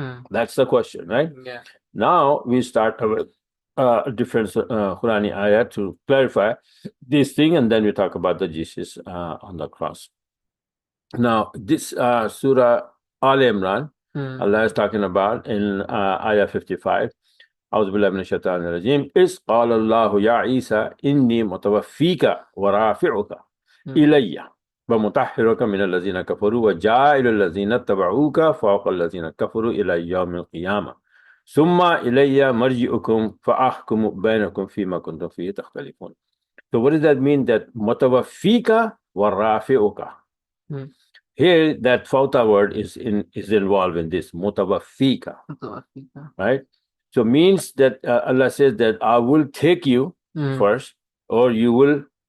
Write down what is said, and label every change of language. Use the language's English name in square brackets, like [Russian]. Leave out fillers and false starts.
[English] That's the question, right? Now we start a different Quranic ayah to clarify this thing, and then we talk about the Jesus on the cross. Now this Surah Al Imran, Allah is talking about in ayah 55. [Arabic] أعوذ بالله من الشيطان الرجيم إذ قال الله يا عيسى إني متوفيك ورافعك إلي ومطهرك من الذين كفروا وجاعل الذين اتبعوك فوق الذين كفروا إلى يوم القيامة ثم إلي مرجعكم فأحكم بينكم فيما كنتم فيه تختلفون. [English] So what does that mean, that [Arabic] متوفيك ورافعك? [English] Here, that fauta word is involved in this mutawafika, right? So means that Allah says that I will take you first, or you will